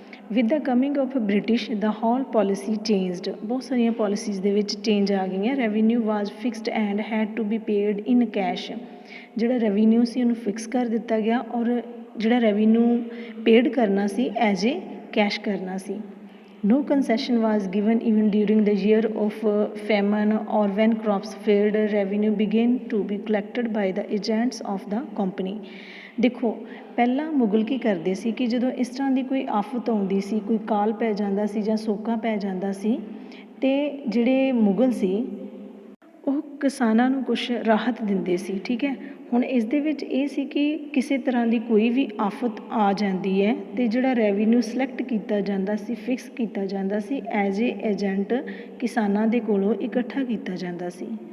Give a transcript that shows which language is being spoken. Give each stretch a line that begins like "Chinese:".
English: with the coming of British the whole policy changed
Punjabi: ਬਹੁਤ ਸਾਰੀਆਂ policies ਦੇ ਵਿੱਚ ਚੇਂਜ ਆ ਗਈਆਂ
English: revenue was fixed and had to be paid in cash
Punjabi: ਜਿਹੜਾ ਰੈਵਨਿਊ ਸੀ ਉਹਨੂੰ ਫਿਕਸ ਕਰ ਦਿੱਤਾ ਗਿਆ ਔਰ ਜਿਹੜਾ ਰੈਵਨਿਊ ਪੇਡ ਕਰਨਾ ਸੀ
English: As a cash ਕਰਨਾ ਸੀ No concession was given even during the year of famine or when crops failed. Revenue began to be collected by the agents of the company.
Punjabi: ਦੇਖੋ ਪਹਿਲਾਂ ਮੁਗਲ ਕੀ ਕਰਦੇ ਸੀ ਕਿ ਜਦੋਂ ਇਸ ਤਰ੍ਹਾਂ ਦੀ ਕੋਈ ਆਫਤ ਆਉਂਦੀ ਸੀ ਕੋਈ ਕਾਲ ਪੈ ਜਾਂਦਾ ਸੀ ਜਾਂ ਸੋਕਾ ਪੈ ਜਾਂਦਾ ਸੀ ਅਤੇ ਜਿਹੜੇ ਮੁਗਲ ਸੀ ਉਹ ਕਿਸਾਨਾਂ ਨੂੰ ਕੁਛ ਰਾਹਤ ਦਿੰਦੇ ਸੀ ਠੀਕ ਹੈ ਹੁਣ ਇਸ ਦੇ ਵਿੱਚ ਇਹ ਸੀ ਕਿ ਕਿਸੇ ਤਰ੍ਹਾਂ ਦੀ ਕੋਈ ਵੀ ਆਫਤ ਆ ਜਾਂਦੀ ਹੈ ਅਤੇ ਜਿਹੜਾ ਰੈਵਨਿਊ ਸਿਲੈਕਟ ਕੀਤਾ ਜਾਂਦਾ ਸੀ ਫਿਕਸ ਕੀਤਾ ਜਾਂਦਾ ਸੀ ਐਜ਼ ਏ ਏਜੰਟ ਕਿਸਾਨਾਂ ਦੇ ਕੋਲੋਂ ਇਕੱਠਾ ਕੀਤਾ ਜਾਂਦਾ ਸੀ